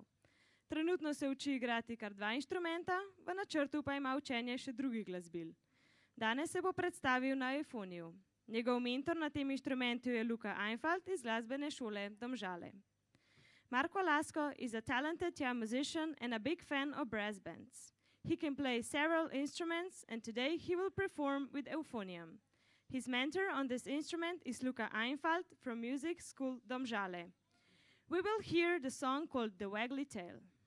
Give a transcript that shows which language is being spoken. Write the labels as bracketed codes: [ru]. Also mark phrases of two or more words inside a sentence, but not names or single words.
[sl] Trenutno se uči igrati kar 2 inštrumenta, v načrtu pa ima učenje še drugih glasbil. Danes se bo predstavil na eufoniju. Njegov mentor na tem inštrumentu je Luka Einfalt iz glasbene šole Domžale. [en] Mark Volasko is a talented young musician and a big fan of brass bands. He can play several instruments, and today he will perform with euphonium. His mentor on this instrument is Luka Einfalt from Music School Domžale. We will hear the song called The Waggly Tail.